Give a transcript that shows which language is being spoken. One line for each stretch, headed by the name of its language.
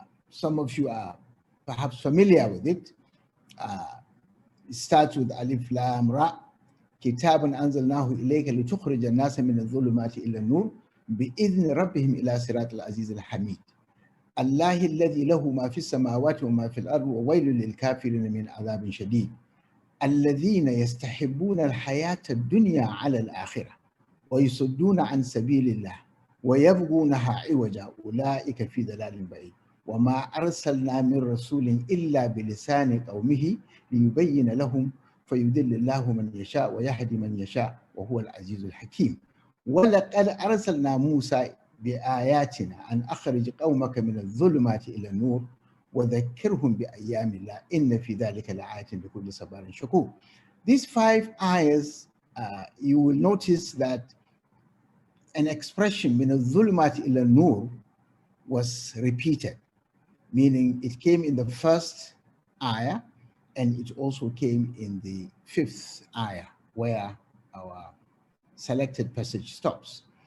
English: Some of you are perhaps familiar with it. It starts with Alif Lam Ra.
Arabic: كتاب أنزلناه إليك لتخرج الناس من الظلمات إلى النور بإذن ربهم إلى صراط العزيز الحميد الله الذي له ما في السماوات وما في الأرض وويل للكافرين من عذاب شديد الذين يستحبون الحياة الدنيا على الآخرة ويصدون عن سبيل الله ويبغونها عوجا أولئك في ضلال بعيد وما أرسلنا من رسول إلا بلسان قومه ليبين لهم فيدل الله من يشاء ويهدي من يشاء وهو العزيز الحكيم ولقد أرسلنا موسى بآياتنا أن أخرج قومك من الظلمات إلى النور وذكرهم بأيام الله إن في ذلك لآيات لكل صبار شكور.
English: These 5 ayahs, you will notice that an expression
Arabic: من الظلمات إلى النور
English: was repeated, meaning it came in the first ayah and it also came in the 5th ayah where our selected passage stops.